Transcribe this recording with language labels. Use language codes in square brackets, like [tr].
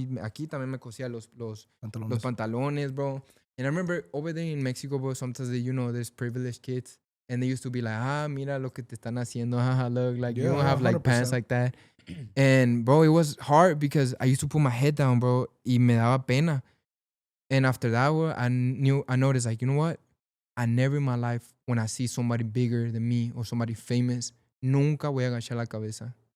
[es] Aquí también me cosía los pantalones, bro. [en] And I remember over there in Mexico, bro, sometimes they, there's privileged kids. And they used to be like, [es] mira lo que te están haciendo. [en] Haha, look, like, you don't have like 100%. Pants like that. And bro, it was hard because I used to put my head down, bro. [es] Y me daba pena. [en] And after that, bro, I noticed, like, you know what? I never in my life, when I see somebody bigger than me or somebody famous, [es] nunca voy a agachar la cabeza.